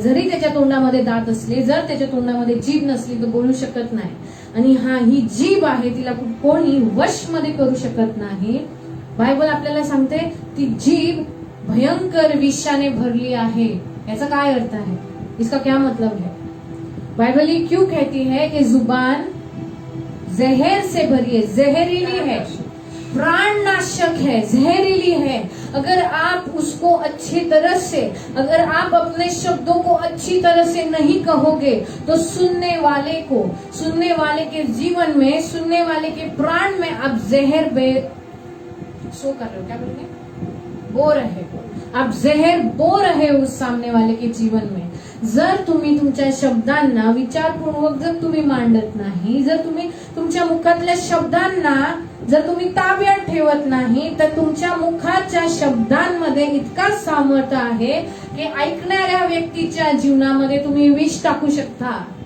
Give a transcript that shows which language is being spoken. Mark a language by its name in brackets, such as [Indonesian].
[Marathi] जरी त्याच्या तोंडामध्ये दात असले, जर त्याच्या तोंडामध्ये जीभ नसली तर बोलू शकत नाही. आणि ही जीभ आहे, तिला कोणी वशमध्ये करू शकत नाही. बायबल आपल्याला सांगते ती जीभ भयंकर विषाने भरली आहे. याचा काय अर्थ [Hindi] है? इसका क्या मतलब है? बाइबल ये क्यों कहती है कि जुबान जहर से भरी है, जहरीली है, प्राणनाशक है, जहरीली है. अगर आप उसको अच्छी तरह से, अगर आप अपने शब्दों को अच्छी तरह से नहीं कहोगे तो सुनने वाले के जीवन में, सुनने वाले के प्राण में आप जहर सो कर रहे हो, क्या बोलेंगे? बो रहे हो. आप जहर बो रहे हो उस सामने वाले के जीवन में. [Marathi] जर तुम्ही तुमच्या शब्दांना विचारपूर्वक जर तुम्ही मांडत नाही, जर तुम्ही तुमच्या मुखातल्या शब्दांना जर तुम्ही ताब्यात ठेवत नाही, तर तुमच्या मुखाच्या शब्दांमध्ये इतका सामर्थ्य आहे की ऐकणाऱ्या व्यक्तीच्या जीवनामध्ये तुम्ही विष टाकू शकता.